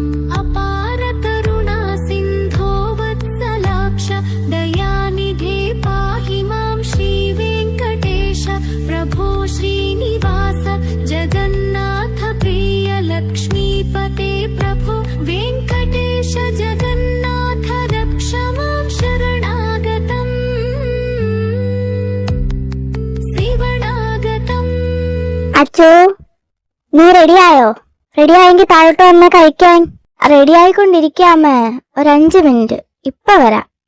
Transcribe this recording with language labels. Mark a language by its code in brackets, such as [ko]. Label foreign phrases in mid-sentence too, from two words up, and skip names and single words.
[sa] अपार करुणा सिन्धो वत्सलाक्ष दयानिधे पाहि मां श्री वेङ्कटेश प्रभो श्रीनिवास जगन्नाथ प्रिय लक्ष्मीपते प्रभो वेङ्कटेश जगन्नाथ रक्ष मां शरणागतम् शिवणागतम्. [ml] അച്ചോ, നീ റെഡിയായോ? റെഡിയായെങ്കിൽ താഴോട്ട് വന്ന് കഴിക്കാൻ. റെഡിയായിക്കൊണ്ടിരിക്കാമേ, ഒരു 5 മിനിറ്റ്, ഇപ്പൊ വരാം.